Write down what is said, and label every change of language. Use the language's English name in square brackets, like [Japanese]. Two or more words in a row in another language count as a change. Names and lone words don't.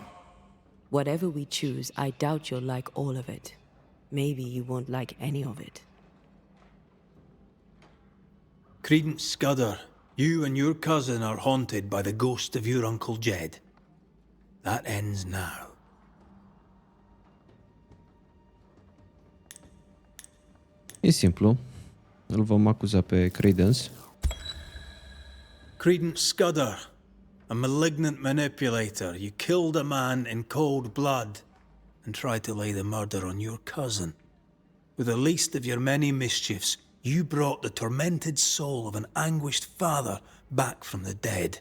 [English] Whatever we choose, I doubt you'll like all of it. Maybe you won't like any of it. Credence Scudder, you and your cousin are haunted by the ghost of your Uncle Jed. That ends now. [Romanian] E simplu. Îl vom acuza pe Credence. [English] Credence Scudder, a malignant manipulator. You killed a man in cold blood and tried to lay the murder on your cousin. With the least of your many mischiefs, you brought the tormented soul of an anguished father back from the dead.